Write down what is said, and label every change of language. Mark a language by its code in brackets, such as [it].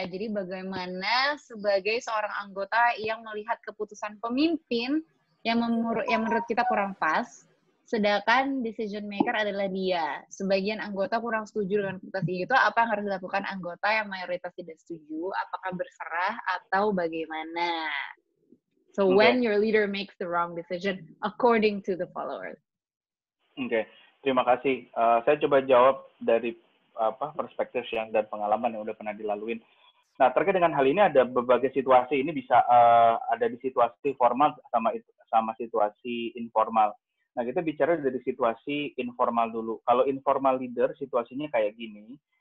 [id] Jadi bagaimana sebagai seorang anggota yang melihat keputusan pemimpin yang menurut kita kurang pas, sedangkan decision maker adalah dia. Sebagian anggota kurang setuju dengan keputusan itu, apa yang harus dilakukan anggota yang mayoritas tidak setuju? Apakah berserah atau bagaimana? [en] So when your leader makes the wrong decision according to the followers. [id] Oke. Terima kasih. Saya coba jawab dari perspektif dan pengalaman yang udah pernah dilaluin. Nah, terkait dengan hal ini ada berbagai situasi. Ini bisa ada di situasi formal sama situasi informal. Nah, kita bicara dari situasi informal dulu. Kalau informal leader, situasinya kayak gini.